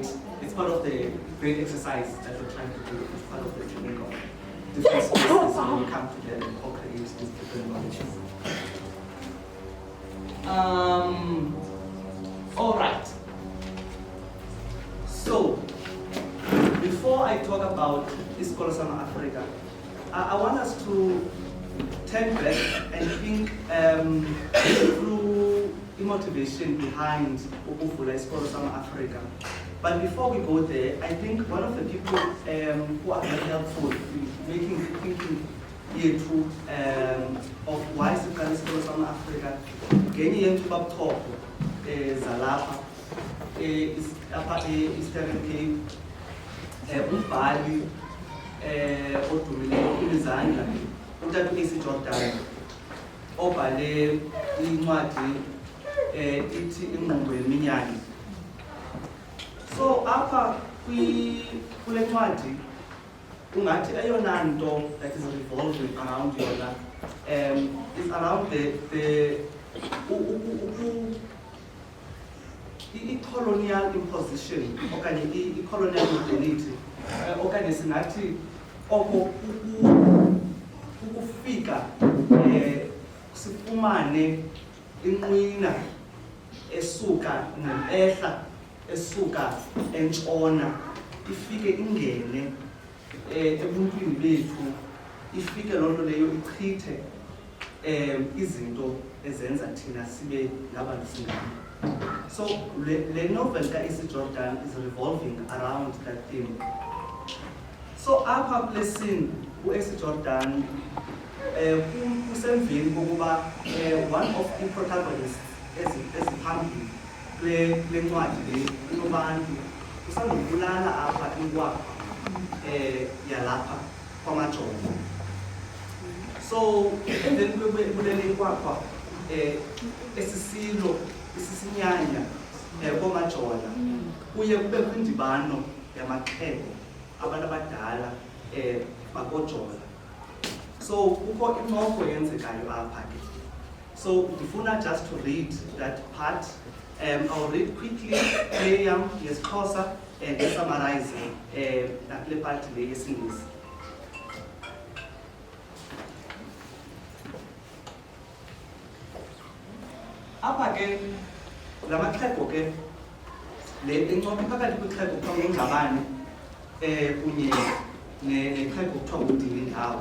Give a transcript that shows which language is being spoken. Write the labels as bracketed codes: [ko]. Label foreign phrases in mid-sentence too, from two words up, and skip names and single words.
[en] It's part of the great exercise that we're trying to do. It's part of the technique of different spaces when we come together and co-create these different knowledges. All right. So, before I talk about [xh] isikolo sama-Afrika, [en] I want us to turn back and think through the motivation behind [xh] ukuvula isikolo sama-Afrika. [en] But before we go there, I think one of the people who are very helpful in thinking here too of why [xh] isikolo sama-Afrika ngenye yethu babuchopho zalapha Eastern Cape, umbhali odumileyo uMzandla uTata uAC Jordan obhale incwadi ithi ingqondo yeminyaka. So apha kule ncwadi ungathi eyona nto [en] that is revolving around [xh] yona [en] is around the colonial imposition [xh] okanye [en] i-colonial modernity [xh] okanye singathi oko ukufika sifumane inqwina esuka nempehla esuka entshona ifike ingene ebuntwini bethu, ifike loo nto leyo ichithe izinto ezenza thina sibe ngabantu singabo. [en] So the novel kaAC Jordan is revolving around that theme. [xh] So apha kule scene uAC Jordan usemveni kokuba [en] one of the protagonists [xh] eziphambili kule ncwadi le unobantu usandokubulala apha inkwapha yalapha kwamaJoni. So emveni kwebulela inkwapha esisilo isisinyanya komaJona kuye kube kwindibano yamaxhego abantu abadala bakoJona. So kukho incoko yenzekayo apha ke. [en] So ndifuna just to read that part. I'll read quickly yesiXhosa and summarize [xh] nakule part le yesiNgisi. Apha ke lamaxhego ke le incoko phakathi kwixhego kuthiwa nguNgxabane kunye nexhego kuthiwa nguDilindawo.